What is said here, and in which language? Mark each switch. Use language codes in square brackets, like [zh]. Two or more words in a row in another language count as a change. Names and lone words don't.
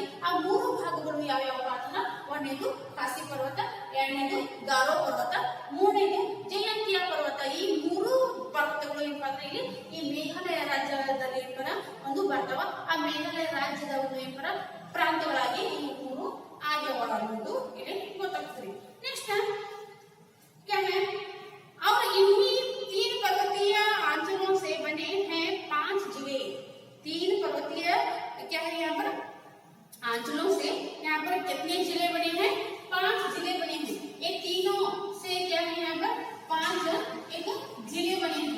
[kn] ಆ 3 ಭಾಗಗಳು ಯಾವ್ಯಾವ ಅಂತ ಒಂದನೇದು ಖಾಸಿ ಪರ್ವತ, ಎರಡನೇದು ಗಾರೋ ಪರ್ವತ, ಮೂರನೇದು ಜಯಂತಿಯಾ ಪರ್ವತ. ಈ 3 ಪರ್ವತಗಳು ಏನಪ್ಪಾ ಅಂದ್ರೆ ಇಲ್ಲಿ ಈ ಮೇಘಾಲಯ ರಾಜ್ಯದಲ್ಲಿ ಏನಪ್ಪಾ ಒಂದು ಬರ್ತಾವ. ಆ ಮೇಘಾಲಯ ರಾಜ್ಯದ ಒಂದು ಏನಪ್ಪಾ ಪ್ರಾಂತ್ಯಗಳಾಗಿ ಈ 3 ಆಗ್ಯಾವ ಅನ್ನೋದು ಇಲ್ಲಿ ಗೊತ್ತಾಗ್ತದೆ. [hi] ನೆಕ್ಸ್ಟ್ क्या है, और इन्हीं 3 पर्वतीय अंचलों से बने हैं 5 जिले। 3 पर्वतीय क्या है यहाँ पर अंचलों से यहाँ पर कितने जिले बने हैं? 5 जिले बने हैं। ये तीनों से क्या है यहाँ पर 5 एक जिले बने हैं।